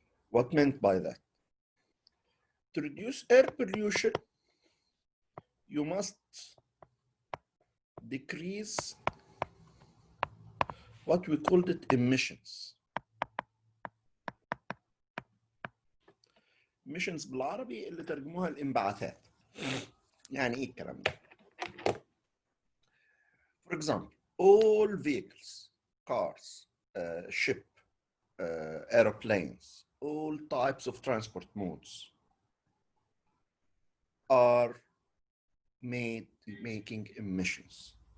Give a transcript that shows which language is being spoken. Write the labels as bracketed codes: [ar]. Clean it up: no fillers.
[en] What meant by that? To reduce air pollution, you must decrease what we called it emissions. [ar] emissions بالعربي اللي ترجموها الانبعاثات. يعني إيه الكلام ده؟ [en] For example, all vehicles, cars, ship, airplanes, all types of transport modes are making emissions.